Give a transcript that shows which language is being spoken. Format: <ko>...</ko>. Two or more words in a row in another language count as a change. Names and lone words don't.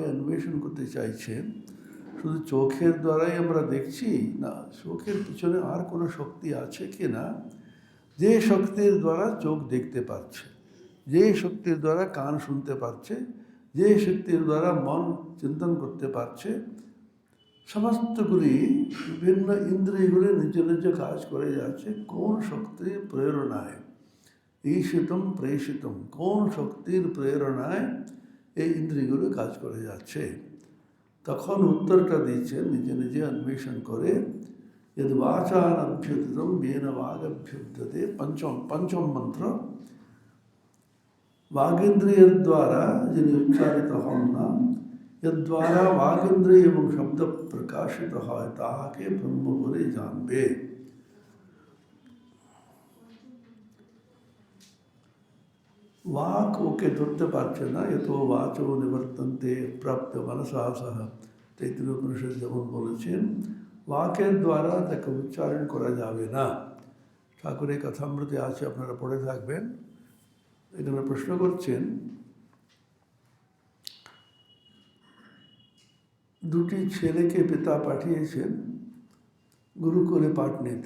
<bn>অন্বেষণ করতে চাইছেন শুধু চোখের দ্বারাই আমরা দেখছি না, চোখের পিছনে আর কোনো শক্তি আছে কি না, যে শক্তির দ্বারা চোখ দেখতে পাচ্ছে, যে শক্তির দ্বারা কান শুনতে পারছে, যে শক্তির দ্বারা মন চিন্তন করতে পারছে, সমস্তগুলি বিভিন্ন ইন্দ্রিয়গুলি নিজ নিজ কাজ করে যাচ্ছে কোন শক্তির প্রেরণায়।</bn> <sa>ঈশিতম প্রেষিতম,</sa> <bn>কোন শক্তির প্রেরণায় এই ইন্দ্রিয়গুলো কাজ করে যাচ্ছে। তখন উত্তরটা দিচ্ছেন নিজে নিজে অন্বেষণ করে।</bn> <sa>यद वाचानभ्युदितं येन वागभ्युद्यते। पंचम मंत्र। वागेन्द्रिय द्वारा</sa> <bn>যিনি উচ্চারিত হন না, এর দ্বারা वागेन्द्रिय এবং শব্দ প্রকাশিত হয় তাহাকে ব্রহ্ম বলে জানবে। वाक ওকে ধরতে পারছে না, এত</bn> <sa>वाचो निवर्तन्ते प्राप्त मनसा सह।</sa> <bn>তৈত্তিরীয় উপনিষদ যেমন বলেছেন বাকের দ্বারা তাকে উচ্চারণ করা যাবে না। ঠাকুরের কথামৃতে আছে, আপনারা পড়ে থাকবেন। এখানে প্রশ্ন করছেন দুটি ছেলেকে পিতা পাঠিয়েছেন গুরুকুলে পাঠ নিতে।</bn>